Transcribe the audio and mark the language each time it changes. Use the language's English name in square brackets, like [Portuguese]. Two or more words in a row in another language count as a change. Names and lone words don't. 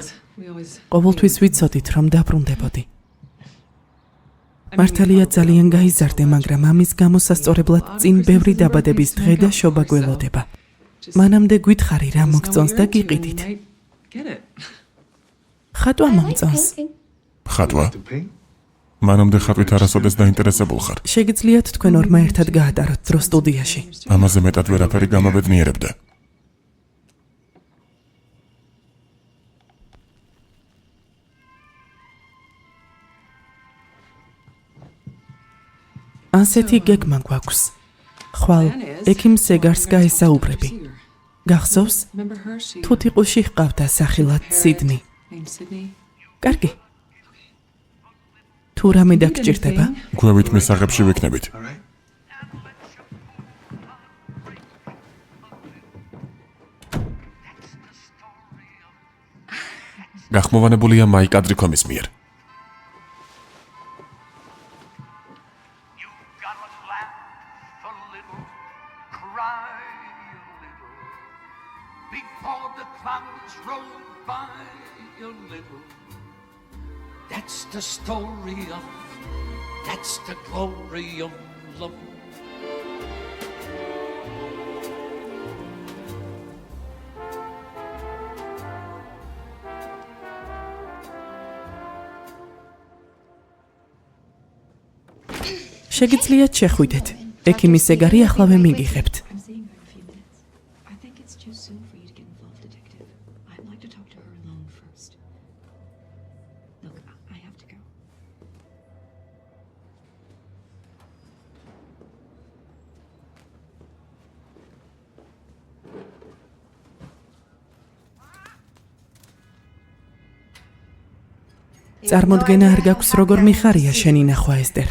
[English] We always. [Georgian] ყოველთვის ვიცოდით, რომ დაბრუნდებოდი. მართალია ძალიან გაიზარდე, მაგრამ ამის გამოსასწორებლად წინ ბევრი დაბადების დღე და შობა გველოდება. მანამდე გითხარი რა მოგწონს და გიყიდით. [English] Get it. [Georgian] ხატვა მომწონს. ხატვა. [English] To paint? [Georgian] მანამდე ხატვით არასოდეს დაინტერესებულ ხარ. შეგიძლიათ თქვენ ორმა ერთად გაატაროთ დრო სტუდიაში. ამაზე მეტად ვერაფერი გამაბედნიერებდა. ასეთი გეგმა გვაქვს. ხვალ ექიმ სეგარს გაესაუბრები. გახსოვს? [English] Remember her? She [Georgian] თუთიყუში ჰყავდა სახელად სიდნი. [English] named Sydney. [Georgian] კარგი. თუ რამე დაგჭირდება, გვევით მისაღებში ვიქნებით. [English] All right? [Georgian] გახმოვანებულია მაიკ ადრიქომის მიერ. [English] You gotta laugh a little, cry a little, before the clouds roll by a little. That's the story of, that's the glory of love. [Georgian] შეგიძლიათ შეხვიდეთ. ექიმი სეგარი ახლავე მიგიღებთ. [English] I'm seeing her in a few minutes. I think it's too soon for you to get involved, Detective. I'd like to talk to her alone first. Look, I have to go. [Georgian] წარმოდგენა არ გაქვს როგორ მიხარია შენი ნახვა, ესტერ.